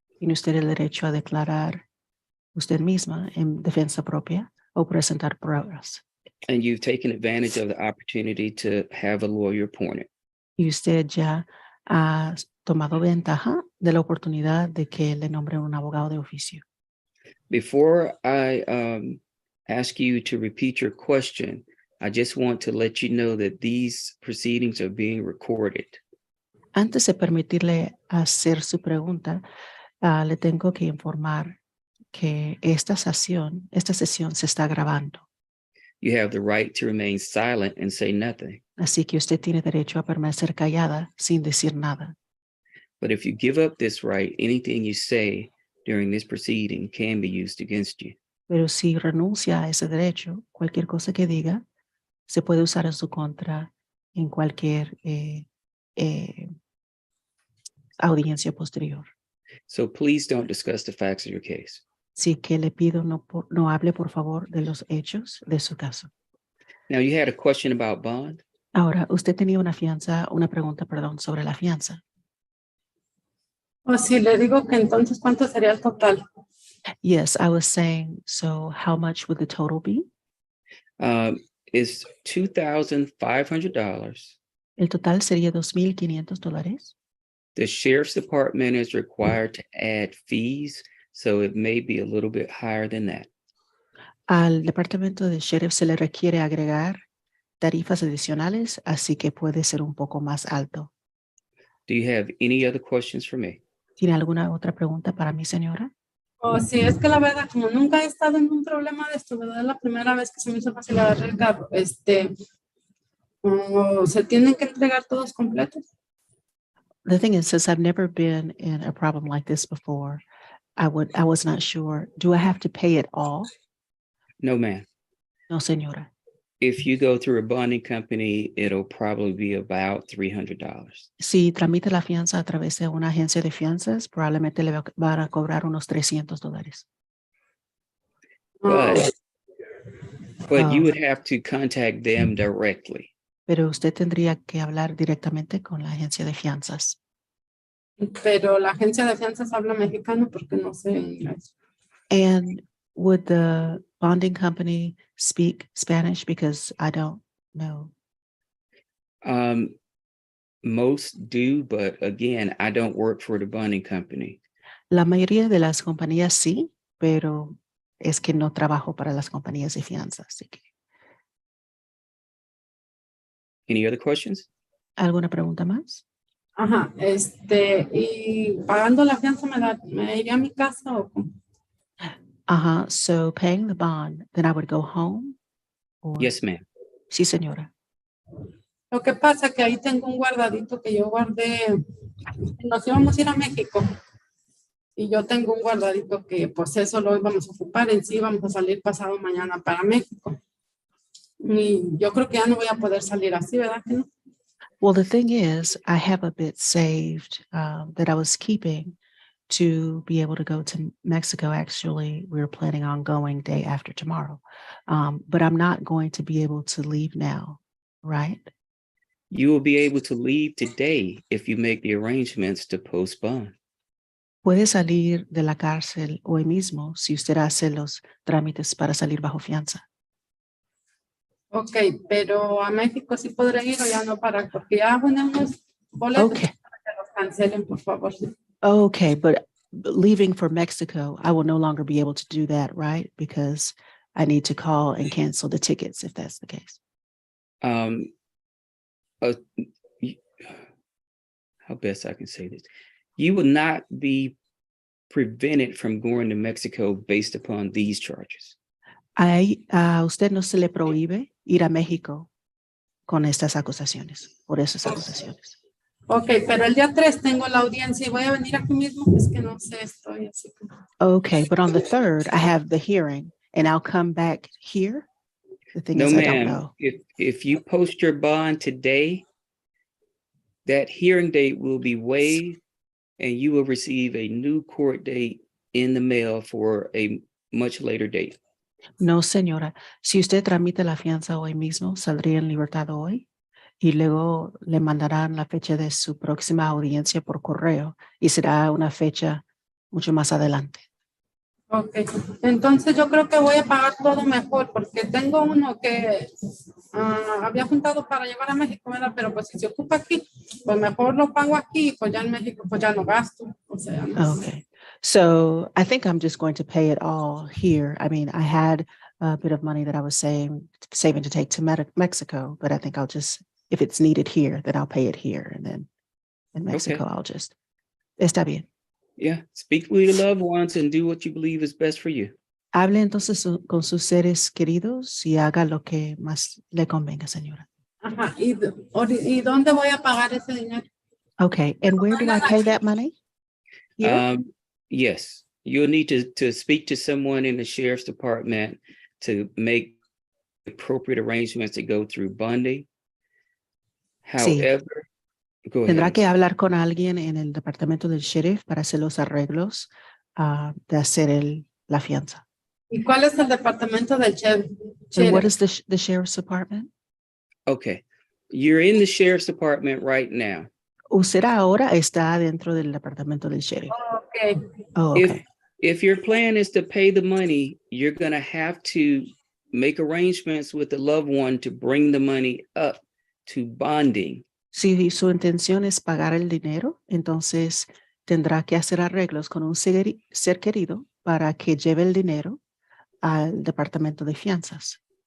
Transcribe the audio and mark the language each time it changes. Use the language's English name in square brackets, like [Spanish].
[Spanish] Tiene usted el derecho a declarar usted misma en defensa propia o presentar pruebas. [English] And you've taken advantage of the opportunity to have a lawyer appointed. [Spanish] Y usted ya ha tomado ventaja de la oportunidad de que le nombren un abogado de oficio. [English] Before I ask you to repeat your question, I just want to let you know that these proceedings are being recorded. [Spanish] Antes de permitirle hacer su pregunta, le tengo que informar que esta sesión se está grabando. [English] You have the right to remain silent and say nothing. [Spanish] Así que usted tiene derecho a permanecer callada sin decir nada. [English] But if you give up this right, anything you say during this proceeding can be used against you. [Spanish] Pero si renuncia a ese derecho, cualquier cosa que diga se puede usar en su contra en cualquier audiencia posterior. [English] So please don't discuss the facts of your case. [Spanish] Así que le pido no hable, por favor, de los hechos de su caso. [English] Now, you had a question about bond. [Spanish] Ahora, usted tenía una pregunta, sobre la fianza. O si le digo que entonces, ¿cuánto sería el total? [English] Yes, I was saying, so how much would the total be? It's $2,500. [Spanish] El total sería $2,500. [English] The sheriff's department is required to add fees, so it may be a little bit higher than that. [Spanish] Al departamento de sheriff se le requiere agregar tarifas adicionales, así que puede ser un poco más alto. [English] Do you have any other questions for me? [Spanish] ¿Tiene alguna otra pregunta para mí, señora? O si es que la verdad, como nunca he estado en un problema de esto, ¿verdad? Es la primera vez que se me hizo fácil agarrar el carro. ¿O se tienen que entregar todos completos? [English] The thing is, since I've never been in a problem like this before, I was not sure. Do I have to pay it all? No, ma'am. [Spanish] No, señora. [English] If you go through a bonding company, it'll probably be about $300. [Spanish] Si tramita la fianza a través de una agencia de fianzas, probablemente le van a cobrar unos $300. [English] But you would have to contact them directly. [Spanish] Pero usted tendría que hablar directamente con la agencia de fianzas. Pero la agencia de fianzas habla mexicano porque no sé inglés. [English] And would the bonding company speak Spanish? Because I don't know. Most do, but again, I don't work for the bonding company. [Spanish] La mayoría de las compañías sí, pero es que no trabajo para las compañías de fianzas. Así que. [English] Any other questions? [Spanish] ¿Alguna pregunta más? Ajá, y pagando la fianza me iría a mi casa o cómo? [English] So paying the bond, then I would go home? Or... Yes, ma'am. [Spanish] Sí, señora. Lo que pasa que ahí tengo un guardadito que yo guardé, nos íbamos a ir a México y yo tengo un guardadito que pues eso lo íbamos a ocupar en sí, vamos a salir pasado mañana para México. Y yo creo que ya no voy a poder salir así, ¿verdad que no? [English] Well, the thing is, I have a bit saved that I was keeping to be able to go to Mexico. Actually, we were planning on going day after tomorrow, but I'm not going to be able to leave now, right? You will be able to leave today if you make the arrangements to postpone. [Spanish] Puede salir de la cárcel hoy mismo si usted hace los trámites para salir bajo fianza. Ok, pero a México sí podré ir o ya no para, porque ya ponemos boletos [English] Okay. [Spanish] para que los cancelen, por favor. [English] Okay, but leaving for Mexico, I will no longer be able to do that, right? Because I need to call and cancel the tickets if that's the case. Y- how best I can say this? You will not be prevented from going to Mexico based upon these charges. [Spanish] A usted no se le prohíbe ir a México con estas acusaciones, por esas acusaciones. Ok, pero el día 3 tengo la audiencia y voy a venir aquí mismo, es que no sé, estoy así como... [English] Okay, but on the 3rd, I have the hearing and I'll come back here. The thing No, is, I don't ma'am. know. If you post your bond today, that hearing date will be waived and you will receive a new court date in the mail for a much later date. [Spanish] No, señora. Si usted tramita la fianza hoy mismo, saldría en libertad hoy y luego le mandarán la fecha de su próxima audiencia por correo y será una fecha mucho más adelante. Ok, entonces yo creo que voy a pagar todo mejor porque tengo uno que había juntado para llevar a México, ¿verdad? Pero pues si se ocupa aquí, pues mejor lo pago aquí, pues ya en México pues ya no gasto, o sea, no sé. [English] Okay. So I think I'm just going to pay it all here. I mean, I had a bit of money that I was saving to take to Mexico, but I think I'll just, if it's needed here, then I'll pay it here. And then in Mexico, I'll just, [Spanish] está bien. [English] Yeah, speak with your loved ones and do what you believe is best for you. [Spanish] Hable entonces con sus seres queridos y haga lo que más le convenga, señora. Ajá, ¿y dónde voy a pagar ese dinero? [English] Okay, and where do I pay that money? Here? Yes, you'll need to speak to someone in the sheriff's department to make appropriate arrangements to go through bonding. [Spanish] Sí. [English] However, go ahead. [Spanish] Tendrá que hablar con alguien en el departamento del sheriff para hacer los arreglos de hacer la fianza. ¿Y cuál es el departamento del [English] And what [Spanish] sheriff? [English] is the sheriff's department? Okay, you're in the sheriff's department right now. [Spanish] Usted ahora está dentro del departamento del sheriff. Ok, [English] Oh, okay. If your plan is to pay the money, you're going to have to make arrangements with the loved one to bring the money up to bonding. [Spanish] Si su intención es pagar el dinero, entonces tendrá que hacer arreglos con un ser querido para que lleve el dinero al departamento de fianzas.